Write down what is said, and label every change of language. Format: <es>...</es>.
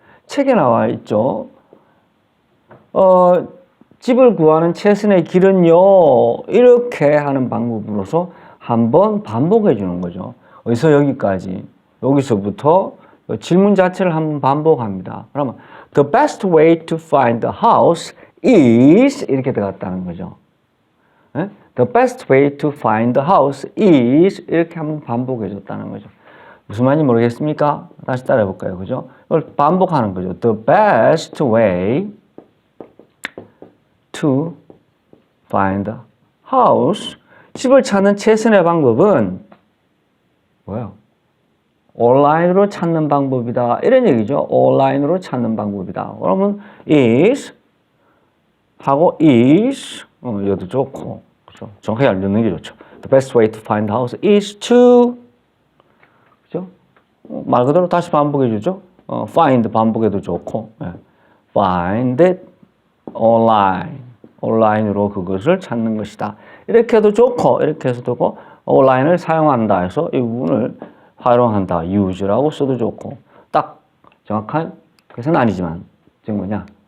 <ko>책에 나와 있죠. 집을 구하는 최선의 길은요, 이렇게 하는 방법으로서 한번 반복해 주는 거죠. 어디서 여기까지, 여기서부터 질문 자체를 한번 반복합니다. 그러면</ko> <en>the best way to find the house is</en> <ko>이렇게 들어갔다는 거죠. 네?</ko> <en>The best way to find the house is</en> <ko>이렇게 한번 반복해 줬다는 거죠. 무슨 말인지 모르겠습니까? 다시 따라해 볼까요? 그죠? 이걸 반복하는 거죠.</ko> <en>The best way to find the house.</en> <ko>집을 찾는 최선의 방법은 뭐예요? 온라인으로 찾는 방법이다. 이런 얘기죠. 온라인으로 찾는 방법이다. 그러면 is 하고 is 이것도 좋고, 그렇죠? 정확하게 알려놓는 게 좋죠.</ko> <en>The best way to find the house is to,</en> <ko>그죠? 말 그대로 다시 반복해 주죠. find 반복해도 좋고, 네.</ko> <en>find it online,</en> <ko>온라인으로 그것을 찾는 것이다. 이렇게 해도 좋고, 이렇게 해서 좋고, 온라인을 사용한다 해서 이 부분을 활용한다, use라고 써도 좋고, 딱 정확한 것은 아니지만, 지금 뭐냐?</ko>